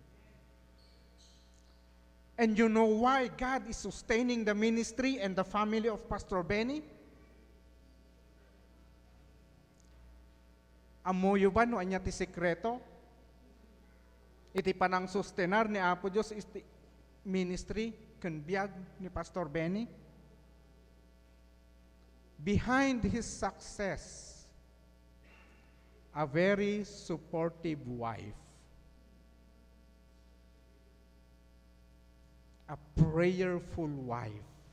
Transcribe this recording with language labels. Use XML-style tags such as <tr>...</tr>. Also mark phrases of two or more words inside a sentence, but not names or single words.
<en>And you know why God is sustaining the ministry and the family of Pastor Benny?</en> <ilo>Amoyo ba no anya ti sekreto? Iti panang sustenar ni Apo Diyos iti ministry ken biag ni Pastor Benny.</ilo> <en>Behind his success, a very supportive wife, a prayerful wife.</en>